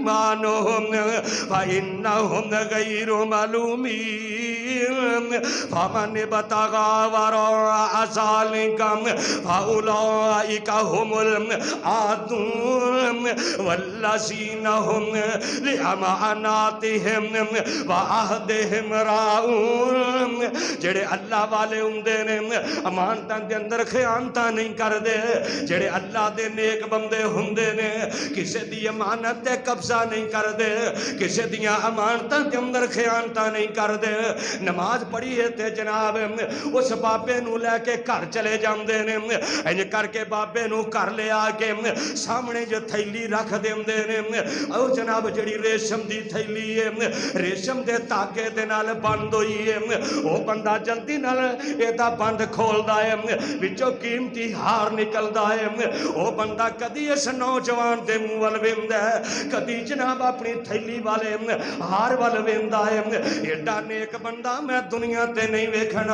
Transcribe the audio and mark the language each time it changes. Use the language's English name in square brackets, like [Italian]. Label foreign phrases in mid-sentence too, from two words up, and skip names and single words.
[Arabic] ایمانهم فانهم غیر ملومین فمن ومن ابتغى وراء ذلك فأولئك هم العادون والذين هم لأماناتهم وعهدهم راعون [Punjabi] جڑے اللہ والے ہوندے نے امانتاں دے اندر خیانتاں نہیں کردے جڑے اللہ دے نیک بندے ہوندے نے کسے دی امانت تے قبضہ نہیں کردے کسے دیاں امانتاں دے اندر خیانتاں نہیں کردے نماز پڑھی ہے تے جناب اس بابے نو لے کے گھر چلے جاندے نے انج کر کے بابے نو گھر لے آ کے سامنے جو تھیلی رکھ دیندے نے او جناب جڑی ریشم دی تھیلی ہے ریشم دے تاگے دے نال بند ہوئی ہے او بندہ جلدی نال ایدا بند کھولدا ہے وچوں قیمتی ہار نکلدا ہے او بندہ کدی اس نوجوان دے منہ ول ویندا ہے کدی جناب اپنی تھیلی والے ہار ول ویندا ہے ایڈا نیک بندہ میں دنیا تے نہیں ویکھنا